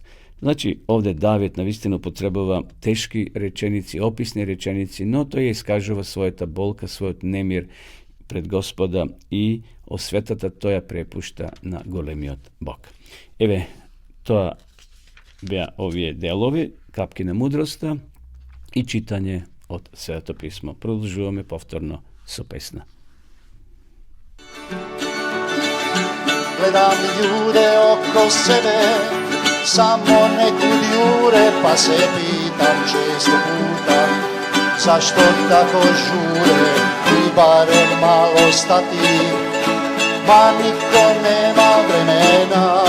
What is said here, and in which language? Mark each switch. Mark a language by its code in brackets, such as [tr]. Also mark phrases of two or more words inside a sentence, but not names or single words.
[mk] Значи, овде Давид навистина потребува тешки реченици, описни реченици, но тој ја искажува својата болка, својот немир пред Господа и осветата тој ја препушта на големиот Бог. Еве, тоа беа овие делови, капки на мудроста и читање од Свето писмо. Продолжуваме повторно со песна. [hr] Gledam ljude oko sebe, samo nekud jure, pa se pitam često puta, zašto tako žure i barem malo stati, ma niko nema vremena.